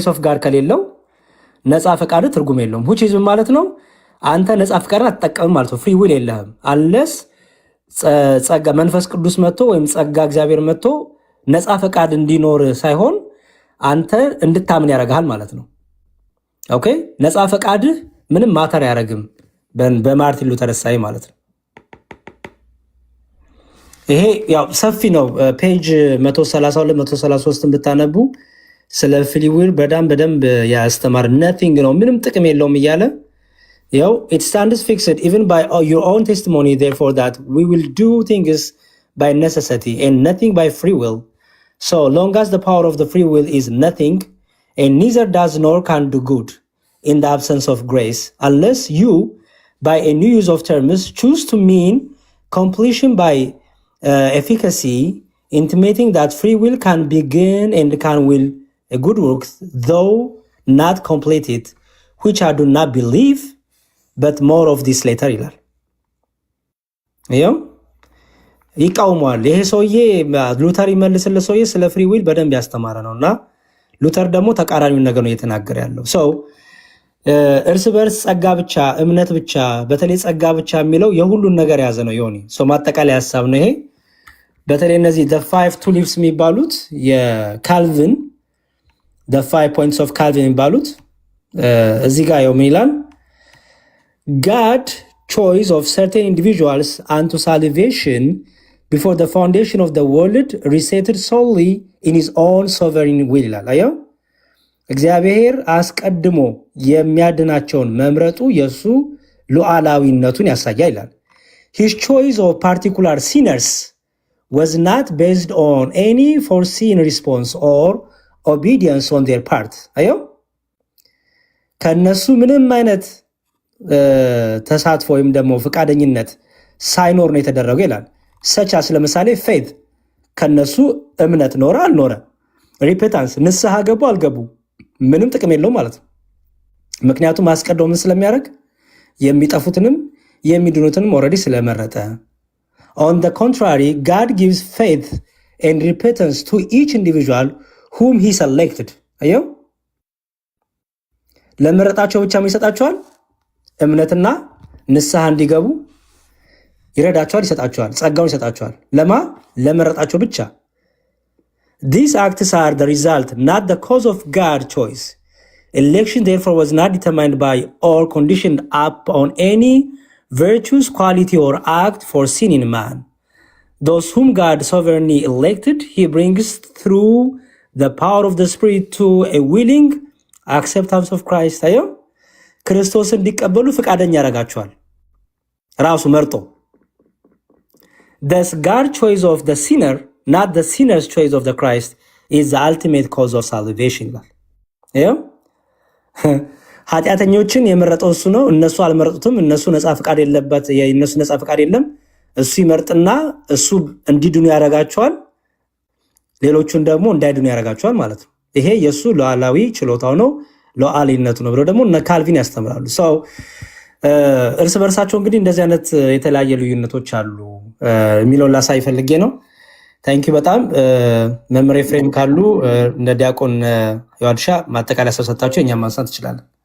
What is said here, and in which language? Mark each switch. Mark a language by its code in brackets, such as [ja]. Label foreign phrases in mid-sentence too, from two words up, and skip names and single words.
[en] of God [am] ከሌለው ነፃ ፈቃድህ ትርጉም የለውም። [en] which is [am] ማለት ነው አንተ ነፃ ፈቃድን አትጠቀምም ማለት ነው። [en] free will [am] የለህም አንለስ ጸጋ መንፈስ ቅዱስ መጥቶ ወይም ጸጋ እግዚአብሔር መጥቶ ነፃ ፈቃድ እንዲኖር ሳይሆን አንተ እንድታምን ያደርግሃል ማለት ነው። ኦኬ ነፃ ፈቃድህ ምንም ማተር ያደርግም በማርቲን ሉተር ሳይ ማለት ነው። ይሄ ያው ሰፊ ነው። ፔጅ 132 133 ብታነቡ ስለ [en] free will [am] በደንብ ያስተማር nothing ነው ምንም ጥቅም የለውም እያለ ያው [en] it stands fixed even by your own testimony therefore that we will do things by necessity and nothing by free will. So long as the power of the free will is nothing and neither does nor can do good in the absence of grace, unless you by a new use of terms choose to mean completion by efficacy, intimating that free will can begin and can will a good work though not completed, which I do not believe, but more of this later [am] ይላል። ይሄው ይቃውማል። ይሄ ሰውዬ ሉተር ይመልስለት ሰውዬ ስለ ፍሪ ዊል በደንብ ያስተማረ ነውና ሉተር ደግሞ ተቃራኒውን ነገር ነው እየተናገረ ያለው። ሰው እርስ በርስ ጸጋ ብቻ እምነት ብቻ በተለይ ጸጋ ብቻ የሚለው የሁሉን ነገር ያዘ ነው ዮኒ። ሰው ማጠቃለያ ሐሳብ ነው ይሄ። በተለይ እነዚህ [en] the 5 tulips [am] የሚባሉት የካልቪን [en] the 5 points of Calvin [am] የሚባሉት እዚህ ጋር ምን ይላል? [en] God choice of certain individuals unto salvation before the foundation of the world resetted solely in his own sovereign will [am] ይላል። አየው እግዚአብሔር አስቀድሞ የሚያድናቸውን መምረጡ የሱ ሉዓላዊነቱን ያሳያል ይላል። [en] His choice of particular sinners was not based on any foreseen response or obedience on their part. [am] አየው ከነሱ ምንም አይነት ተሳትፎ ወይም ደግሞ ፍቃደኝነት ሳይኖር ነው የተደረገው ይላል። ሰቻስ ለምሳሌ faith ከነሱ እምነት ኖረ አልኖረ፣ ሪፔታንስ ንስሐ ገቡ አልገቡ ምንም ጥቅም የለውም ማለት ነው። ምክንያቱም አስቀድሞ ምን ስለሚያደርግ የሚጠፉትንም የሚድኑትንም ኦልሬዲ ስለመረጠ። [en] On the contrary, God gives faith and repentance to each individual whom he selected. [am] አየው ለመረጣቸው ብቻ ይሰጣቸዋል። እምነትና ንስሐ እንዲገቡ ይረዳቸዋል፣ ይሰጣቸዋል፣ ጸጋውን ይሰጣቸዋል። ለመረጣቸው ብቻ። [en] These acts are the result, not the cause of God's choice. Election therefore was not determined by or conditioned upon any virtuous quality or act foreseen in man. those whom God sovereignly elected, he brings through the power of the Spirit to a willing acceptance of Christ. [am] አየው ክርስቶስን እንዲቀበሉ ፈቃደኛ ያደርጋቸዋል ራሱ መርጦ። [en] Thus God's choice of the sinner, not the sinner's choice of the Christ, is the ultimate cause of salvation. [am] አየው ኃጢአተኞችን የመረጠው እሱ ነው። እነሱ አልመረጡትም። እነሱ ነፃ ፈቃድ የለበት የእነሱ ነፃ ፈቃድ የለም። እሱ ይመርጥና እሱ እንዲድኑ ያደርጋቸዋል፣ ሌሎቹን ደግሞ እንዳይድኑ ያደርጋቸዋል ማለት ነው። ይሄ የሱ ሉዓላዊ ችሎታው ነው፣ ሉዓላዊነቱ ነው ብለው ደግሞ እነ ካልቪን ያስተምራሉ። ሰው እርስ በርሳቸው እንግዲህ እንደዚህ አይነት የተለያየ ልዩነቶች አሉ የሚለውን ላሳይ ፈልጌ ነው። ታንኪዩ በጣም መምህር ኤፍሬም ካሉ እንደ ዲያቆን ዮሐድሻ ማጠቃለያ ሰጣቸው እኛም ማንሳት እንችላለን።